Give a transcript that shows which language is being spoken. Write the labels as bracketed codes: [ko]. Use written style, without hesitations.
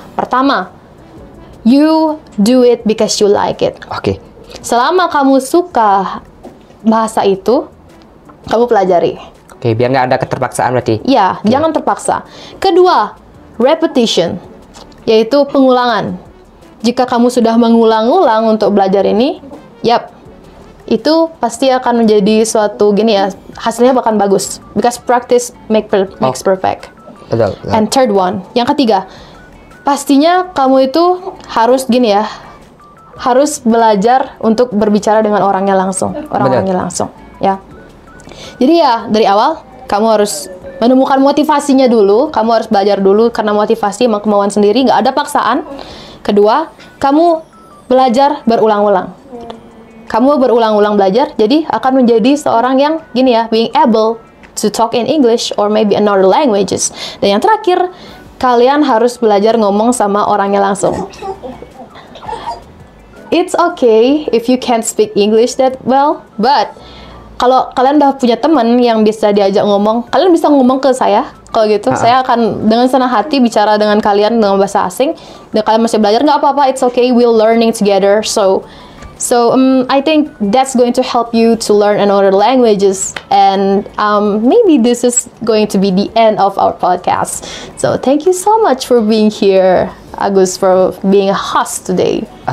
[id] Pertama, [en] you do it because you like it. [id] Selama kamu suka bahasa itu, kamu pelajari. Biar nggak ada keterpaksaan berarti. Ya, jangan terpaksa. Kedua, repetition, yaitu pengulangan. Jika kamu sudah mengulang-ulang untuk belajar ini, itu pasti akan menjadi suatu hasilnya bahkan bagus. [en] Because practice makes perfect. [id] Betul. [en] And third one, [id] yang ketiga, pastinya kamu itu harus harus belajar untuk berbicara dengan orangnya langsung, ya. Jadi ya dari awal kamu harus menemukan motivasinya dulu, kamu harus belajar dulu karena motivasi emang kemauan sendiri, nggak ada paksaan. Kedua, kamu belajar berulang-ulang. Kamu berulang-ulang belajar, jadi akan menjadi seorang yang [en] being able to talk in English or maybe another languages. [id] Dan yang terakhir, kalian harus belajar ngomong sama orangnya langsung. [en] It's okay if you can't speak English that well, but [id] kalau kalian udah punya teman yang bisa diajak ngomong, kalian bisa ngomong ke saya. Kalau gitu, saya akan dengan senang hati bicara dengan kalian dengan bahasa asing. Dan kalian masih belajar, nggak apa-apa, [en] it's okay, we're learning together. So I think that's going to help you to learn another languages. And maybe this is going to be the end of our podcast. So thank you so much for being here, Agus, for being a host today.